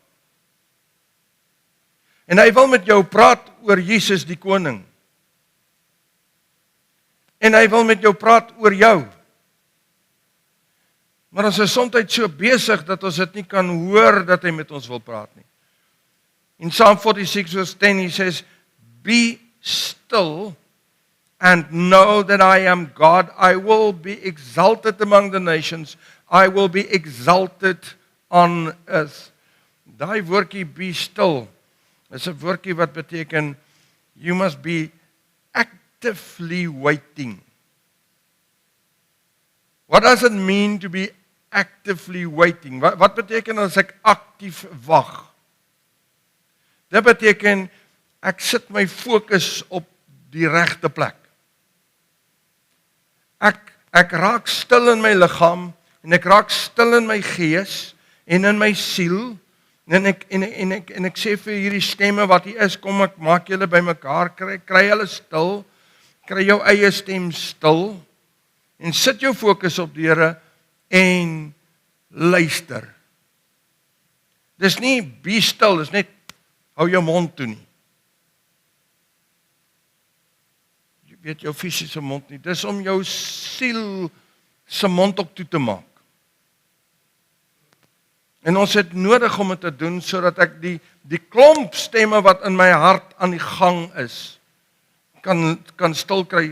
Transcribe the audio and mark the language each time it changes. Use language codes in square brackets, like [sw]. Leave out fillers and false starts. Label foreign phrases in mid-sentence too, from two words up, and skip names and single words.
[af] En hy wil met jou praat oor Jesus die koning. En hy wil met jou praat oor jou. Maar ons is soms so besig dat ons dit nie kan hoor dat hy met ons wil praat nie. [en] In Psalm 46 verse 10 he says, "Be still and know that I am God. I will be exalted among the nations. I will be exalted on earth." [af] Daai woordjie [en] be still [af] is 'n woordjie wat beteken [en] you must be actively waiting. What does it mean to be actively waiting? [af] Wat beteken as ek aktief wag? Dit beteken ek sit my fokus op die regte plek. Ek raak stil in my liggaam en ek raak stil in my gees en in my siel en ek sê vir hierdie stemme wat hier is, kom ek maak julle bymekaar, kry hulle stil, kry jou eie stem stil en sit jou fokus op die Here en luister. Dis nie [en] be still, [af] dis net hou jou mond toe nie. Jy weet jou fisiese mond nie, dis om jou siel se mond ook toe te maak. En ons het nodig om dit te doen sodat ek die klomp stemme wat in my hart aan die gang is, kan stil kry.